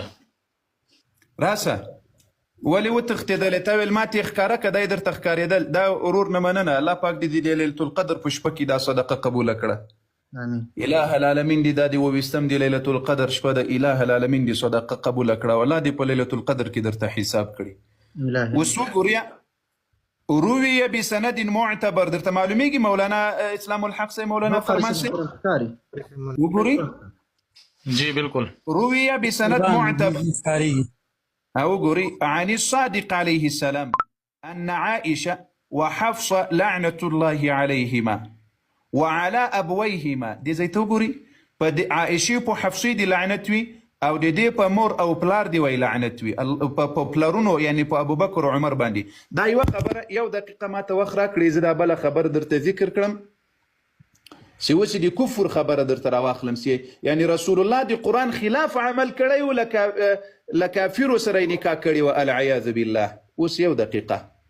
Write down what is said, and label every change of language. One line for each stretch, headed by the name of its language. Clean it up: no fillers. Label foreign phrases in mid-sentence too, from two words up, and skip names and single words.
Pashto: راسه ولې وتښتېدلې تا ویل ما ته یې ښکاره که دا یې درته ښکارېدل دا ورور نه مننه الله پاک دې د
Arabic: لیلة القدر
Pashto: په شپه کې دا صدقه قبوله کړه امين
Arabic: اله العالمین
Pashto: دې دا د 28 د
Arabic: لیلة القدر
Pashto: شپه د
Arabic: اله العالمین
Pashto: دې صدقه قبوله کړه او الله دې په
Arabic: لیلة القدر
Pashto: کې درته حساب کړي اوس وګورئ
Arabic: روي بسند معتبر
Pashto: درته معلومیږي
Urdu: مولانا اسلام الحق سے مولانا فرمان سے
Pashto: وګورئ
Urdu: جی بالکل
Arabic: روي بسند معتبر
Pashto: او وګورئ
Arabic: عن الصادق عليه السلام ان عائشه وحفصه لعنه الله عليهما وعلى ابويهما
Pashto: دې ځای ته وګورئ په عائشه په حفصه دي لعنت وي او د دې په مور او پلار دی وی لعنت وي په پلارونو یعنی په ابوبکر او عمر باندې دا یو خبره یو دقیقه ماته وخت راکړئ زه دا بله خبر درته ذکر کړم چې اوس د کفر خبره درته راواخلم چې یعنی رسول الله د قرآن خلاف عمل کړی و له کافرو سره یې نکاح کړې وه
Arabic: العیاذ بالله
Pashto: اوس یو دقیقه